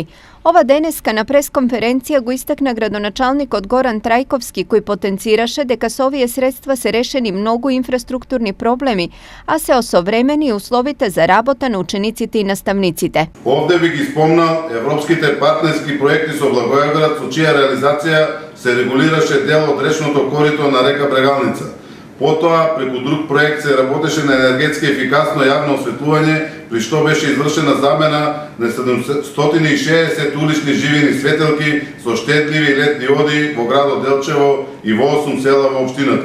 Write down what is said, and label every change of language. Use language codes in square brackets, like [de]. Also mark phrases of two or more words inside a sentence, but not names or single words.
[mk] Ова денеска на пресконференција го истакна градоначалник од Горан Трајковски, кој потенцираше дека с овие средства се решени многу инфраструктурни проблеми, а се осовремени условите за работа на учениците и наставниците. Овде бих испомнал европските партнерски проекти со Благоевград, со чија реализација се регулираше дел од речното корито на река Брегалница. Потоа, преку друг проект се работеше на енергетски ефикасно јавно осветлување, при што беше извршена замена на 760 улични живини светелки со штетливи лед диоди во градот Делчево и во 8 села во општината.